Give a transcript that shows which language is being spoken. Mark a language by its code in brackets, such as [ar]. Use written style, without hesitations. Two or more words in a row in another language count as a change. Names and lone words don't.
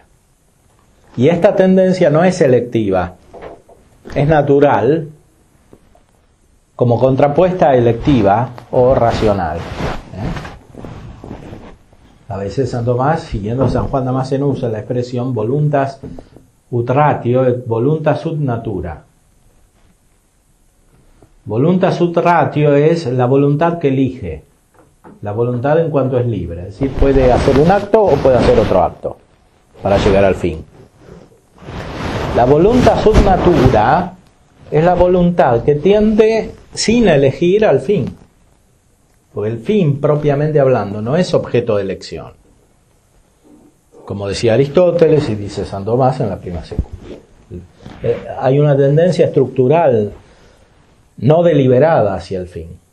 [es] Y esta tendencia no es selectiva, es natural, como contrapuesta a electiva o racional. A veces San Tomás, siguiendo a San Juan Damasceno, usa la expresión [la] voluntas ut ratio et voluntas ut natura. Voluntas ut ratio [es] es la voluntad que elige, la voluntad en cuanto es libre, es decir, puede hacer un acto o puede hacer otro acto para llegar al fin. La [la] voluntas ut natura [es] es la voluntad que tiende sin elegir al fin, porque el fin propiamente hablando no es objeto de elección, como decía Aristóteles y dice San Tomás en la Prima Secula. Hay una tendencia estructural no deliberada hacia el fin.